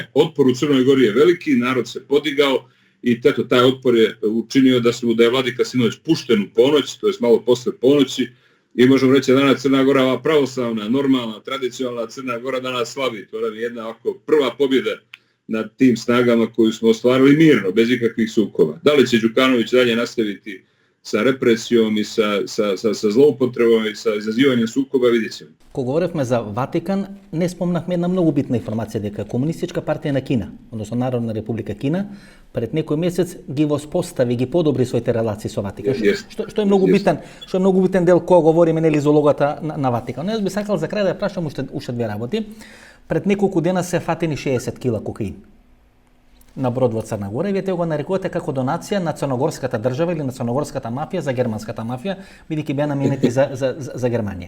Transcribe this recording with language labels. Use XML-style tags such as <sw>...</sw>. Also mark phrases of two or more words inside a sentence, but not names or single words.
<sr>Otpor u Crnoj Gori je veliki, narod se podigao i eto, taj otpor je učinio da je vladika sinoć pušten u ponoć, to je malo posle ponoći, i možemo reći da danas Crna Gora, ova pravoslavna, normalna, tradicionalna Crna Gora danas slavi. To je jedna ovako prva pobjeda nad tim snagama koju smo ostvarili mirno, bez ikakvih sukoba. Da li će Đukanović dalje nastaviti sa represijom i sa zloupotrebom i sa izazivanjem sukoba, vidjet ćemo.</sr> <mk>Ko говоревме за Ватикан, не спомнахме една многу битна информација дека Комунистичка партија на Кина, односно Народна република Кина, пред некој месец ги воспостави, ги подобри своите релации со Ватикан. Што е многу битен дел кога говориме нели за улогата на Ватикан. Но јас би сакал за крај да ја прашам уште две работи. Пред неколку дена се фатени 60 кила кокаин на брод во Црна Гора и вие го нарекувате како донација на црногорската држава или на црногорската мафија за германската мафија, бидејќи беа наменети за Германија.</mk>